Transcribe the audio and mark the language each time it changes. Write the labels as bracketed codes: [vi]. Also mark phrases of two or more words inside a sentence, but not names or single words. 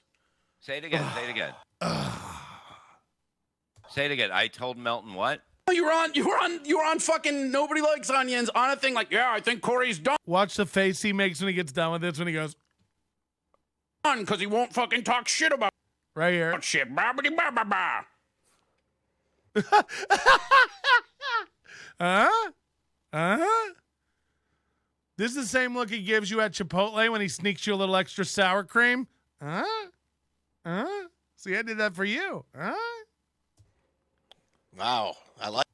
[en] Say it again. Say it again. Say it again. I told Melton what? You were on fucking Nobody Likes Onions on a thing like, yeah, I think Corey's done Watch the face he makes when he gets done with this, when he goes, because he won't fucking talk shit about right here. shit. Ba-ba-dee, ba-ba-ba. This is the same look he gives you at Chipotle when he sneaks you a little extra sour cream. See, I did that for you. Wow. I like